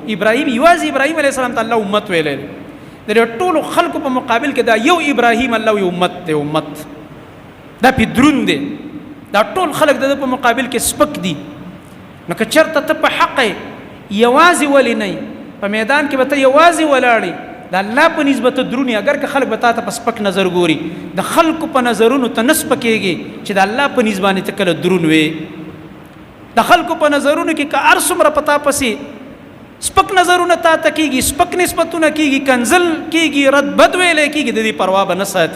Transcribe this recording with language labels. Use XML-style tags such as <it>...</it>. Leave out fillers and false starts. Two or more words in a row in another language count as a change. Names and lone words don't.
<ps>ابراهیم یوازې ابراهیم علیه السلام ته الله امت ویلی دی. د دې ټولو خلکو په مقابل کې دا یو ابراهیم الله یو امت دی. امت دا پې دروند دی، دا ټول خلک د ده په مقابل کې سپک دي. نو که چېرته ته په حق یوازې ولې نه په میدان کې به ته یوازې ولاړې، د الله په نسبت درونی،</ps> <fa>اگر که</fa> <ps>خلک به تا ته په سپک نظر ګوري، د خلکو په نظرونو ته نه سپکېږي چې د الله په نسبت باندې ته کله درون وې. د خلکو په نظرونو کې که هر څومره په تا پسې سپک نظرونه تا ته کېږي، سپک نسبتونه کېږي، کنزل کېږي، رد بد ویلی کېږي، د دې پروا به نه ساتې.</ps>